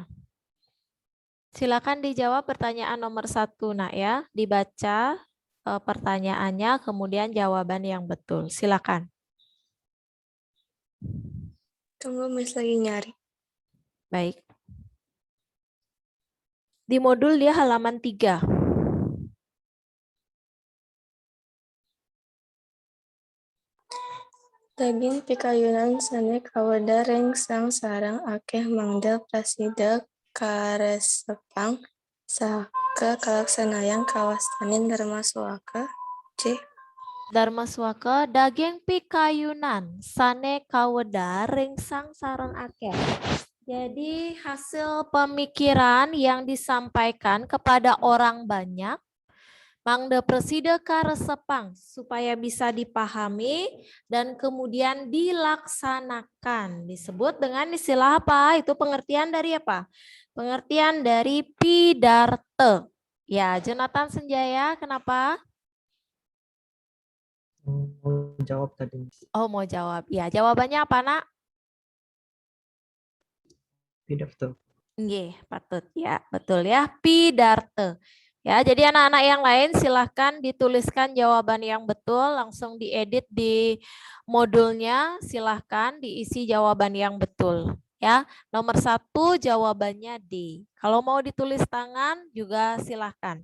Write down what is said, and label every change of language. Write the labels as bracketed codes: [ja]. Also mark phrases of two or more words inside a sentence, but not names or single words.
[id] Silakan dijawab pertanyaan nomor 1 nak ya. Dibaca pertanyaannya, kemudian jawaban yang betul. Silakan. Tunggu, Miss, lagi nyari. Baik. Di modul dia halaman 3. [ban] Daging pikayunan sane kaweda rengsang sarang akeh mangda prasida karesepang saka kalaksanayang kawastanin Darmaswaka C. Darmaswaka daging pikayunan sane kaweda rengsang sareng akeh. [id] Jadi hasil pemikiran yang disampaikan kepada orang banyak [ban] mangda presida karesepang [id] supaya bisa dipahami dan kemudian dilaksanakan. Disebut dengan istilah apa? Itu pengertian dari apa? Pengertian dari pidarte. Ya, Jonathan Senjaya, kenapa? Mau jawab tadi. Oh, mau jawab. Ya, jawabannya apa, Nak? Pidarte. [ban] Nggih, patut ya. [id] Betul ya, pidarte. Ya, jadi anak-anak yang lain silahkan dituliskan jawaban yang betul, langsung diedit di modulnya, silahkan diisi jawaban yang betul. Ya, nomor 1 jawabannya D. Kalau mau ditulis tangan juga silahkan.